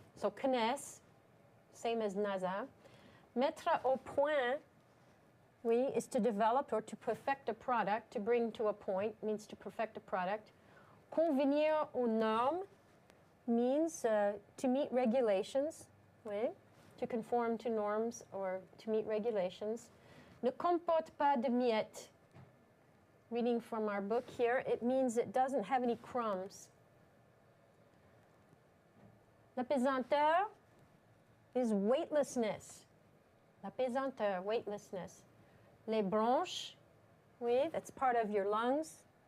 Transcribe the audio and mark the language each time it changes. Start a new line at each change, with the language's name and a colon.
English: So, CNES, same as NASA.
French: Mettre au point, oui,
English: is to develop or to perfect a product, to bring to a point, means to perfect a product.
French: Convenir aux normes
English: means to meet regulations, oui, to conform to norms or to meet regulations.
French: Ne comporte pas de miettes.
English: Reading from our book here, it means it doesn't have any crumbs.
French: La pesanteur
English: is weightlessness.
French: La pesanteur,
English: weightlessness.
French: Les bronches, oui,
English: that's part of your lungs.